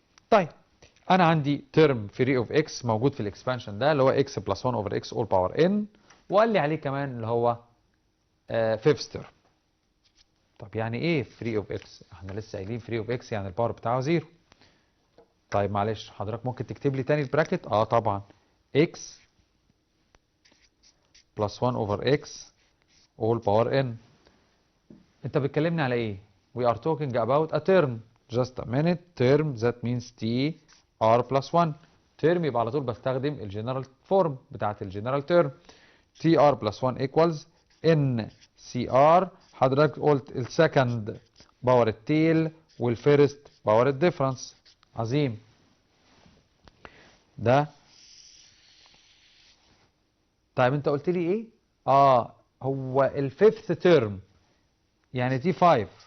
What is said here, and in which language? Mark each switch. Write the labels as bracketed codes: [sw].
[ar] طيب أنا عندي ترم فري اوف اكس موجود في الاكسبانشن ده اللي هو x بلس 1 اوفر x all باور n، وقال لي عليه كمان اللي هو [en] fifth term. [ar] طب يعني ايه فري اوف اكس؟ احنا لسه قايلين فري اوف اكس يعني الباور بتاعه زيرو. طيب معلش حضرتك ممكن تكتب لي تاني البراكت؟ اه طبعا، x بلس 1 اوفر x all باور n. انت بتكلمني على ايه؟ [en] we are talking about a term. just a minute. term that means t r plus 1. [ar] term يبقى على طول بستخدم الجنرال فورم بتاعت الجنرال term. [en] t r plus 1 equals n c r. [ar] حضرتك قلت السكند باور التيل والفيرست باور الديفرنس. عظيم. ده طيب انت قلت لي ايه؟ هو الفيفث تيرم يعني تي 5.